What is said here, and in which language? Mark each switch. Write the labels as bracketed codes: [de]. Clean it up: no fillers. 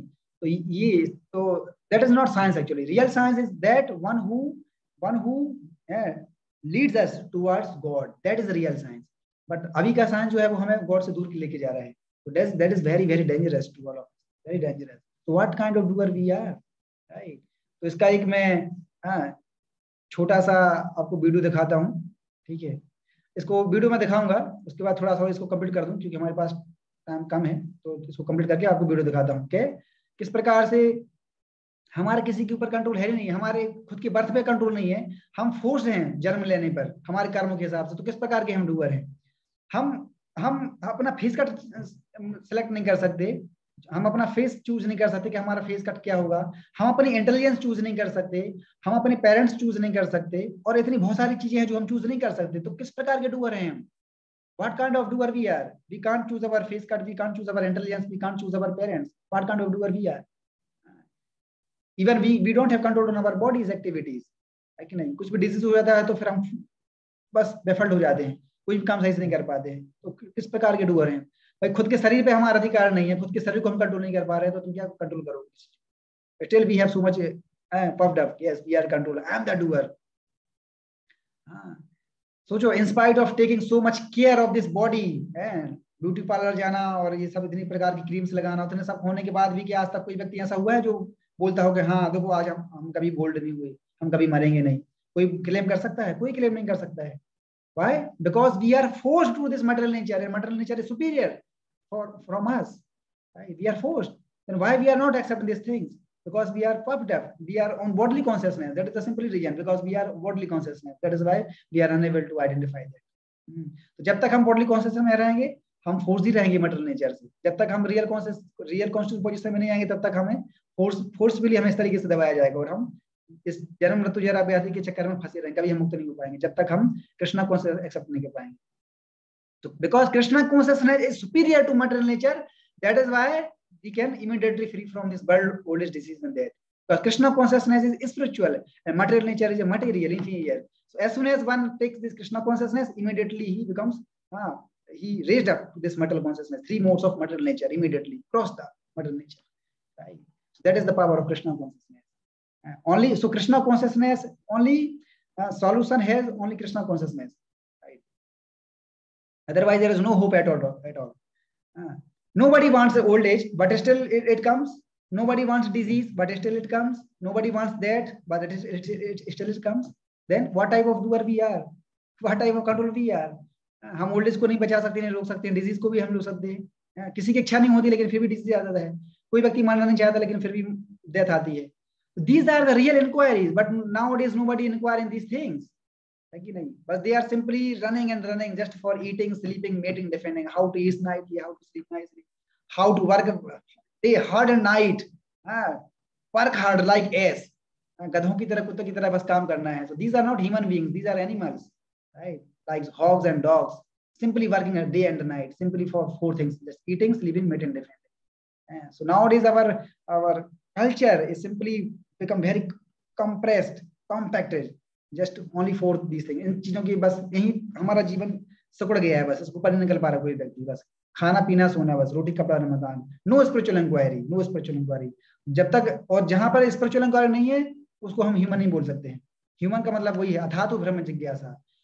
[hi] तो ये तो [en] That is not science actually. Real science is that one who leads us towards God, that is real science. [hi] But अभी का science जो है वो हमें गॉड से दूर लेके जा रहा है, [en] so that is very very dangerous [hi] to all of us, very dangerous. [en] So what kind of doer we are, right? [hi] तो इसका एक मैं छोटा सा आपको वीडियो दिखाता हूँ, ठीक है? इसको वीडियो में दिखाऊंगा, उसके बाद थोड़ा सा इसको कंप्लीट कर दूं क्योंकि हमारे पास टाइम कम है, तो इसको कंप्लीट करके आपको वीडियो दिखाता हूँ कि किस प्रकार से हमारे किसी के ऊपर कंट्रोल है ही नहीं, हमारे खुद के बर्थ पे कंट्रोल नहीं है, हम फोर्स हैं जन्म लेने पर हमारे कर्मों के हिसाब से। तो किस प्रकार के हम डूअर हैं? हम अपना फेस कट सेलेक्ट नहीं कर सकते, हम अपना फेस चूज नहीं कर सकते कि हमारा फेस कट क्या होगा, हम अपनी इंटेलिजेंस चूज नहीं कर सकते, हम अपने पेरेंट्स चूज नहीं कर सकते, और इतनी बहुत सारी चीजें हैं जो हम चूज नहीं कर सकते। तो किस प्रकार के डूअर हैं हम? [en] What kind of doer we are? We can't choose our face cut, we can't choose our intelligence, we can't choose our parents. What kind of doer we are? Even we don't have control on our body's activities, [hi] है कि नहीं? कुछ भी disease हो जाता है तो फिर हम बस बेफल्ड हो जाते हैं, कोई भी काम सही से नहीं कर पाते हैं। तो किस प्रकार के डूअर हैं भाई? खुद के शरीर पे हमारा अधिकार नहीं है, खुद के शरीर को हम कंट्रोल नहीं कर पा रहे हैं, तो तुम क्या कंट्रोल करोगे? [en] Still we have so much puffed up. Yes, we are controller. I am the doer. [hi] सोचो, [en] in spite of taking so much care of this body, [hi] beauty parlour जाना और ये सब इतनी प्रकार की क्रीम्स लगाना, उतने सब होने के बाद भी क्या आज तक कोई व्यक्ति ऐसा हुआ है जो बोलता हो कि हाँ देखो आज हम कभी बोल्ड नहीं हुए, हम कभी मरेंगे नहीं? कोई क्लेम कर सकता है? कोई क्लेम नहीं कर सकता है। [en] Why? Because we are forced to this material nature, and material nature is superior from us. Right? We are forced. Then why we are not accepting these things? Because we are puffed up. We are on bodily consciousness. That is the simple reason. Because we are bodily consciousness. That is why we are unable to identify that. [hi] तो जब तक हम bodily consciousness में रहेंगे, हम force ही रहेंगे material nature से। जब तक हम real conscious पोजीशन में नहीं आएंगे, तब तक हमें फोर्सफुली हमें इस तरीके से दबाया जाएगा और हम इस जन्म मृत्यु जरा व्याधि के चक्कर में फंसे रहेंगे, कभी हम मुक्त नहीं हो पाएंगे जब तक हम कृष्णा कॉन्शियसनेस एक्सेप्ट नहीं कर पाएंगे। [en] तो because Krishna consciousness is superior to material nature, that is why we can immediately free from this world old age disease and death. Because Krishna consciousness is spiritual and material nature is a material inferior. So as soon as one takes this Krishna consciousness, immediately he becomes he raised up to this material consciousness, three modes of material nature immediately cross the material nature, right? So that is the power of Krishna consciousness. Only so Krishna consciousness only solution has only Krishna consciousness, right? Otherwise there is no hope at all. Nobody wants the old age, but still it comes. Nobody wants disease, but still it comes. Nobody wants that, but it still comes. Then what type of doer we are? What type of control we are? [hi] हम old age को नहीं बचा सकते, नहीं रोक सकते हैं, disease को भी हम रोक सकते हैं। किसी की इच्छा नहीं होती लेकिन फिर भी डिजीज आ जाता है, कोई व्यक्ति मरना नहीं चाहता लेकिन फिर भी डेथ आती है। [en] These are the real inquiries, but nowadays nobody inquire in these things, [hi] है कि नहीं? [en] But they are simply running and running just for eating, sleeping, mating, defending. How to eat nicely, how to sleep nicely, how to work day hard and night, work hard like ass. [hi] गधों की तरह, कुत्ते की तरह बस काम करना है. [en] So these are not human beings, these are animals, right? Like hogs and dogs, simply working a day and night, simply for 4 things: just eating, sleeping, mating, defending. So nowadays our culture is simply become very compressed, compacted, just only for these things. [hi] इन चीजों की बस यही हमारा जीवन सिकुड़ गया है, बस इसको ऊपर नहीं निकल पा रहा कोई व्यक्ति, बस खाना पीना सोना, बस रोटी कपड़ा मकान, [en] No spiritual inquiry, no spiritual inquiry. [hi] जब तक, और जहां पर स्पिरिचुअल इंक्वायरी नहीं है उसको हम ह्यूमन नहीं बोल सकते हैं। ह्यूमन का मतलब वही है अथातु ब्रह्म जिज्ञासा।